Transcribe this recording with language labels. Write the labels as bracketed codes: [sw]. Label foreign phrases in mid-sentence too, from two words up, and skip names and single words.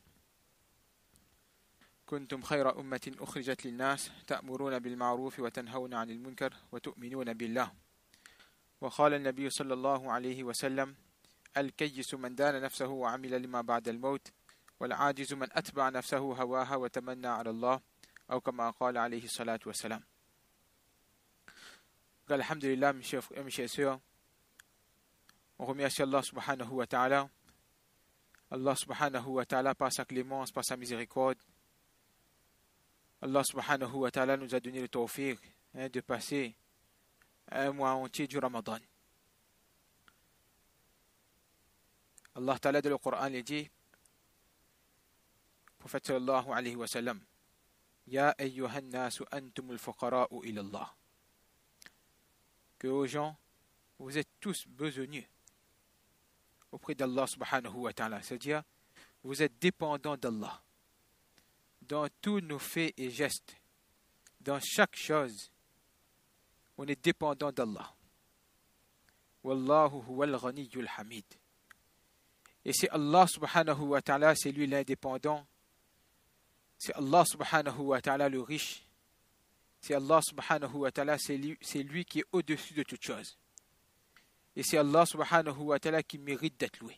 [ar] كنتم خير أمة أخرجت للناس تأمرون بالمعروف وتنهون عن المنكر وتؤمنون بالله وقال النبي صلى الله عليه وسلم الكيس من دان نفسه وعمل لما بعد الموت والعاجز من أتبع نفسه هواها وتمنى على الله أو كما قال عليه الصلاة والسلام. [fr] Alhamdulillah, mes chers frères et mes chères sœurs, on remercie Allah [ar] سبحانه وتعالى. [fr] Allah [ar] سبحانه وتعالى [fr] par sa clémence, par sa miséricorde. Allah [ar] سبحانه وتعالى [fr] nous a donné le tawfiq de passer un mois entier du Ramadan. Allah ta'ala dans le Coran il dit, prophète [ar] صلى الله عليه وسلم, يا أيها الناس أنتم الفقراء إلى الله. [fr] Que aux gens, vous êtes tous besogneux auprès d'Allah [ar] سبحانه وتعالى. [fr] C'est-à-dire, vous êtes dépendants d'Allah. Dans tous nos faits et gestes, dans chaque chose, on est dépendant d'Allah. [ar] والله هو الغني الحميد. [fr] Et c'est Allah [ar] سبحانه وتعالى, [fr] c'est lui l'indépendant. C'est Allah [ar] سبحانه وتعالى [fr] le riche. C'est Allah [ar] سبحانه وتعالى, [fr] c'est lui qui est au-dessus de toute chose. Et c'est Allah [ar] سبحانه وتعالى [fr] qui mérite d'être loué.